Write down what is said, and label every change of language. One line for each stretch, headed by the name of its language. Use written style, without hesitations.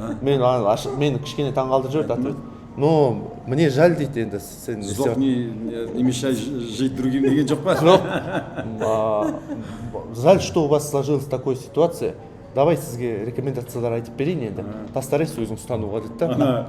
Kazakh: Мен кішкене таңғалдырып жіберді.
Russian: Но мне жаль
Kazakh: дейді енді. Жоқ,
Russian: не мешай жить другим
Kazakh: деген жоқ па? Жоқ.
Russian: Жаль, что у вас сложилась такая ситуация.
Kazakh: Давай сізге рекомендациялар айтып берейін енді. Постарайся өзің ұстануға дейді да.